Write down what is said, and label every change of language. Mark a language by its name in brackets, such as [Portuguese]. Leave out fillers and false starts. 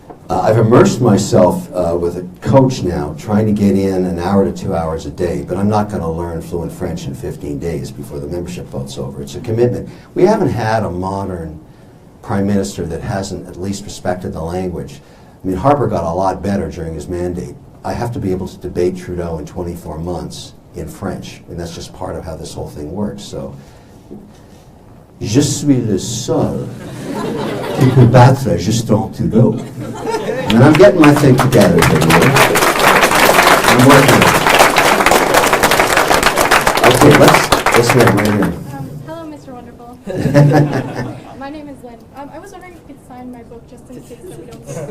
[English] I've immersed myself with a coach now, trying to get in an hour to 2 hours a day, but I'm not going to learn fluent French in 15 days before the membership vote's over. It's a commitment. We haven't had a modern prime minister that hasn't at least respected the language. I mean, Harper got a lot better during his mandate. I have to be able to debate Trudeau in 24 months in French, and that's just part of how this whole thing works. [French] So, je suis le seul qui peut battre Justin Trudeau. [English] And I'm getting my thing together. I'm working on it. Okay, let's hear it right here. Hello, Mr. Wonderful. My name is Lynn. I was wondering if you could sign my book just in case that we don't.